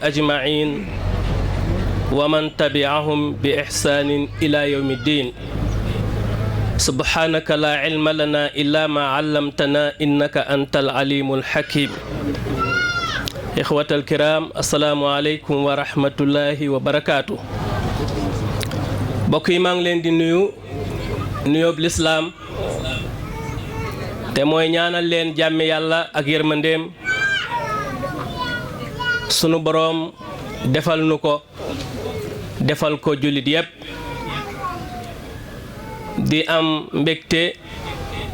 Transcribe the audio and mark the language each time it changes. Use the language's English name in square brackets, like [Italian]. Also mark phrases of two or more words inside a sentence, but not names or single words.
[Arabic] أجمعين ومن تبعهم بإحسان إلى يوم الدين سبحانك لا علم لنا إلا ما علمتنا إنك أنت العليم الحكيم الإخوة الكرام السلام عليكم ورحمة الله وبركاته [Wolof] mbokk yi maa ngi leen di nuyoob lislaam te mooy ñaanal leen jàmmi yàlla ak yërmandeem sunu boroom defal nu ko defal ko jullit yépp di am mbégte